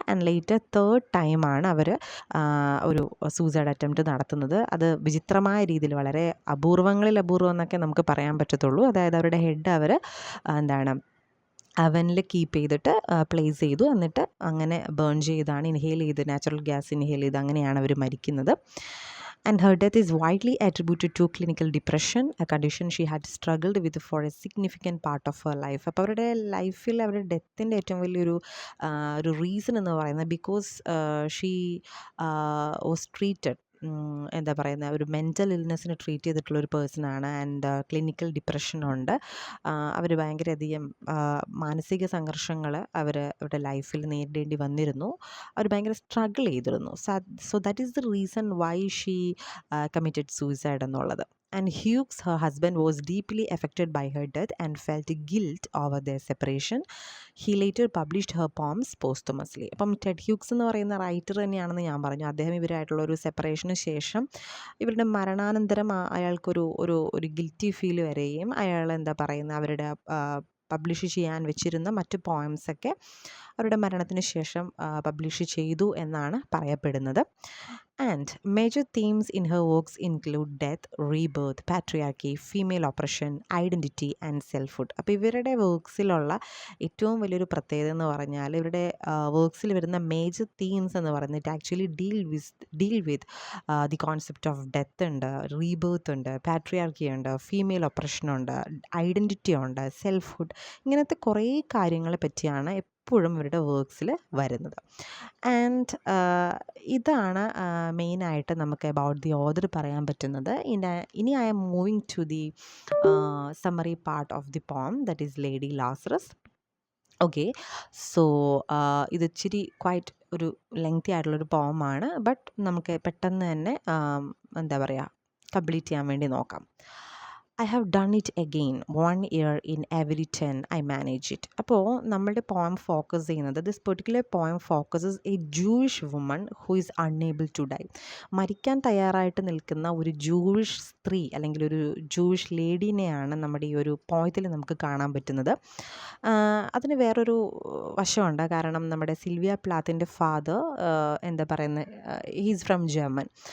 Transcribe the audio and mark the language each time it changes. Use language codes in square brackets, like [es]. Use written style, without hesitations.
[ml] And later 3rd ടൈമാണ് അവർ ഒരു suicide attempt നടത്തുന്നത്. അത് വിചിത്രമായ രീതിയിൽ വളരെ അപൂർവങ്ങളിൽ അപൂർവം എന്നൊക്കെ നമുക്ക് പറയാൻ പറ്റത്തുള്ളൂ. അതായത് അവരുടെ ഹെഡ് അവർ അവനിൽ കീപ്പ് ചെയ്തിട്ട് പ്ലേസ് ചെയ്തു, എന്നിട്ട് അങ്ങനെ ബേൺ ചെയ്താണ്, ഇൻഹെയിൽ ചെയ്ത് നാച്ചുറൽ ഗ്യാസ് ഇൻഹെയിൽ ചെയ്ത് അങ്ങനെയാണ് അവർ മരിക്കുന്നത്. [en] And her death is widely attributed to clinical depression, a condition she had struggled with for a significant part of her life. [ml] അപ്പോൾ അവരുടെ ലൈഫിൽ അവരുടെ ഡെത്തിൻ്റെ ഏറ്റവും വലിയൊരു റീസൺ എന്ന് പറയുന്നത് ബിക്കോസ് ഷീ വാസ് ട്രീറ്റഡ് എന്താ പറയുന്നത് ഒരു മെൻ്റൽ ഇൽനെസ്സിന് ട്രീറ്റ് ചെയ്തിട്ടുള്ളൊരു പേഴ്സണാണ്. And clinical ഡിപ്രഷനുണ്ട്. അവർ ഭയങ്കരധികം മാനസിക സംഘർഷങ്ങൾ അവരുടെ ലൈഫിൽ നേരിടേണ്ടി വന്നിരുന്നു. അവർ ഭയങ്കര സ്ട്രഗിൾ ചെയ്തിരുന്നു. So that is the reason why she committed suicide എന്നുള്ളത്. [en] and Hughes, her husband, was deeply affected by her death and felt guilt over their separation. He later published her poems posthumously. [ml] അപ്പം Ted Hughes എന്ന് പറയുന്ന writer തന്നെയാണെന്ന് ഞാൻ പറഞ്ഞു. അദ്ദേഹം ഇവരായിട്ടുള്ള ഒരു സെപ്പറേഷന് ശേഷം ഇവരുടെ മരണാനന്തരം അയാൾക്കൊരു ഒരു ഒരു ഗിൽറ്റി ഫീൽ വരികയും അയാൾ എന്താ പറയുന്നത് അവരുടെ പബ്ലിഷ് ചെയ്യാൻ വെച്ചിരുന്ന മറ്റ് പോയംസൊക്കെ അവരുടെ മരണത്തിന് ശേഷം പബ്ലിഷ് ചെയ്തു എന്നാണ് പറയപ്പെടുന്നത്. [en] And major themes in her works include death, rebirth, patriarchy, female oppression, identity and selfhood. [ml] അപ്പോൾ ഇവരുടെ വർക്ക്സിലുള്ള ഏറ്റവും വലിയൊരു പ്രത്യേകത എന്ന് പറഞ്ഞാൽ ഇവരുടെ വർക്ക്സിൽ വരുന്ന മേജർ തീംസ് എന്ന് പറയുന്നത് actually deal with the concept of death ഉണ്ട്, റീബേർത്ത് ഉണ്ട്, പാട്രിയാർക്കി ഉണ്ട്, ഫീമെയിൽ ഒപ്രഷൻ ഉണ്ട്, ഐഡൻറ്റിറ്റി ഉണ്ട്, സെൽഫ്ഹുഡ്, ഇങ്ങനത്തെ കുറേ കാര്യങ്ങളെ പറ്റിയാണ് എപ്പോഴും ഇവരുടെ വർക്ക്സിൽ വരുന്നത്. ആൻഡ് ഇതാണ് മെയിനായിട്ട് നമുക്ക് അബൌട്ട് ദി ഓഥർ പറയാൻ പറ്റുന്നത്. [en] ഇനി I am moving to the summary part of the poem, that is Lady Lazarus. [ml] Okay, so ഇത് ഇച്ചിരി ക്വൈറ്റ് ഒരു ലെങ്തി ആയിട്ടുള്ളൊരു പോമാണ്, ബട്ട് നമുക്ക് പെട്ടെന്ന് തന്നെ എന്താ പറയുക കംപ്ലീറ്റ് ചെയ്യാൻ വേണ്ടി നോക്കാം. [en] I have done it again, 1 year in every 10 I manage it. അപ്പോൾ നമ്മളുടെ poem focus ചെയ്യുന്നത്, this particular poem focuses a Jewish woman who is unable to die. [ml] മരിക്കാൻ തയ്യാറായിട്ട് നിൽക്കുന്ന ഒരു ജൂയിഷ് സ്ത്രീ അല്ലെങ്കിൽ ഒരു ജൂയിഷ് ലേഡീനെയാണ് നമ്മുടെ ഈ ഒരു പോയത്തിൽ നമുക്ക് കാണാൻ പറ്റുന്നത്. അതിന് വേറൊരു വശമുണ്ട്. കാരണം നമ്മുടെ സിൽവിയ പ്ലാത്തിൻ്റെ ഫാദർ എന്താ പറയുന്നത്, ഹീസ് ഫ്രം ജർമ്മൻ.